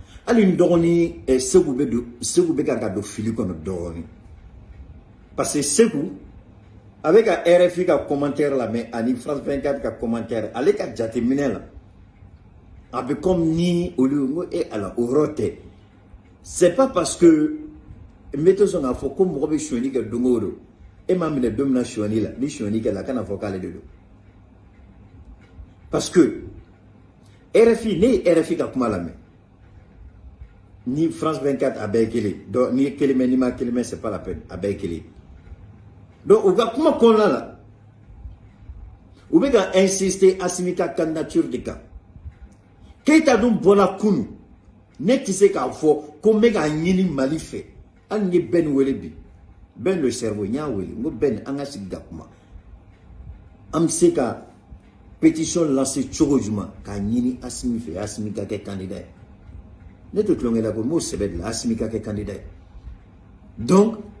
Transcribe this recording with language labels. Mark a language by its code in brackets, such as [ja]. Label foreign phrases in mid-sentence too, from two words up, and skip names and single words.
[bm] Hali n dɔgɔnin Segu bɛ ka don fili kɔnɔ dɔɔnin. [fr] Parce que [bm] Segu, a bɛ ka RFI ka commentaire la, mais ani France 24 ka commentaire, ale ka jateminɛ la, a bɛ comme ni olu n ko ala o yɔrɔ tɛ. [fr] C'est pas parce que [bm] n bɛ to sɔn k'a fɔ ko mɔgɔ bɛ sonyani kɛ don o don, e m'a minɛ don min na sonyani la, ni sonyani kɛla a kana fɔ k'ale de don. [fr] Parce que [bm] RFI, ne ye RFI ka kuma lamɛn, ni France 24 a bɛɛ ye kelen, donc ni ye kelen mɛn, ni ma kelen mɛn, [fr] c'est pas la peine, [bm] a bɛɛ ye kelen. Donc u ka kuma kɔnɔna la, u bɛ ka insister Asimi ka candidature de kan. Keita dun bɔra kunu, ne ti se k'a fɔ ko n bɛ k'a ɲini Mali fɛ hali n ye Ben wele bi Ben [fr] le cerveau [bm] n y'a wele n ko Ben an ka sigi ka kuma an bɛ se ka [fr] pétition lancer [bm] cogo jumɛn k'a ɲini Asimi fɛ Asimi ka kɛ candidat ye ne tɛ tulonkɛ la ko n b'o sɛbɛn de la Asimi ka kɛ candidat ye donc